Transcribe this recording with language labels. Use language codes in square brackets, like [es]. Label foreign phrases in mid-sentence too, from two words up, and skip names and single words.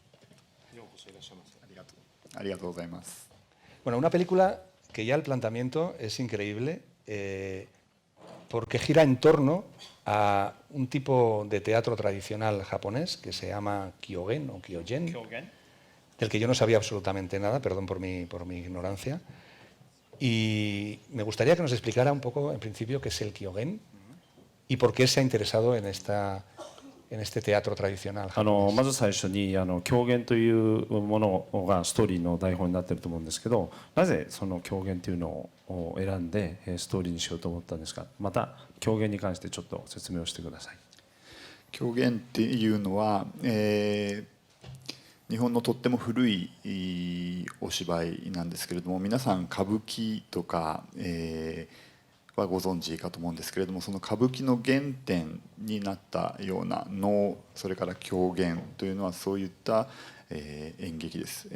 [es] Bueno, una película que ya el planteamiento es increíble porque gira en torno a un tipo de teatro tradicional japonés que se llama Kyogen o Kyogen, del que yo no sabía absolutamente nada, perdón por mi ignorancia. Y me gustaría que nos explicara un poco, en principio, qué es el Kyogen y por qué se ha interesado en esta en este teatro tradicional [ja] まず最初に狂言というものがストーリーの台本になっていると思うんですけど、なぜその狂言というのを選んでストーリーにしようと思ったんですか。また狂言に関してちょっと説明をしてください。狂言っていうのは、日本のとっても古いお芝居なんですけれども、皆さん歌舞伎とか、はご存知かと思うんですけれども、その歌舞伎の原点になったような能、それから狂言というのはそういった、演劇です。